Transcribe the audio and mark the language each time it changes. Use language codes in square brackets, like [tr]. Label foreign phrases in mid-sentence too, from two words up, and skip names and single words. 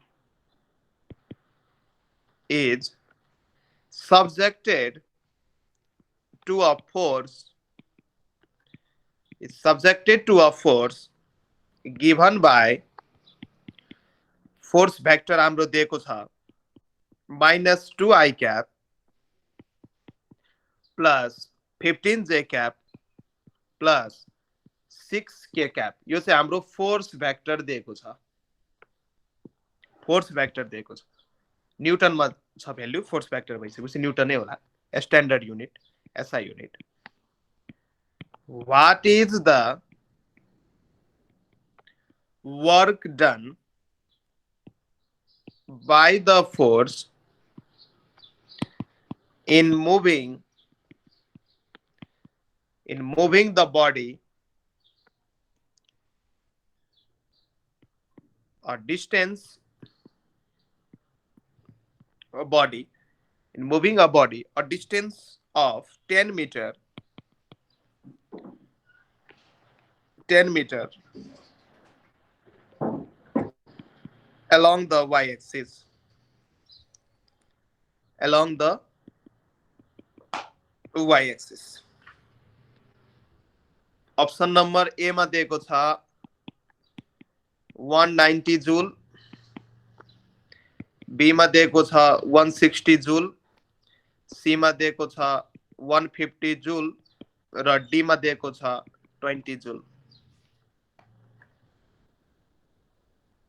[en] subjected to a force given by force vector [ne] हाम्रो दिएको छ [en] -2 i cap plus 15 j cap plus 6 k cap। [ne] यो चाहिँ हाम्रो [en] force vector [ne] दिएको छ, [en] force vector [ne] दिएको छ। न्यूटनमा छ भ्यालु, फोर्स भेक्टर भइसकेपछि न्यूटन नै होला, [en] standard unit, SI unit. What is the work done by the force in moving the body or distance a body, in moving a body a distance of 10 meter along the y-axis, option number A [ne] मा दिएको छ 190 जूल, बी मा दिएको छ 160 जूल, सी मा दिएको छ 150 जूल र डी मा दिएको छ 20 जूल।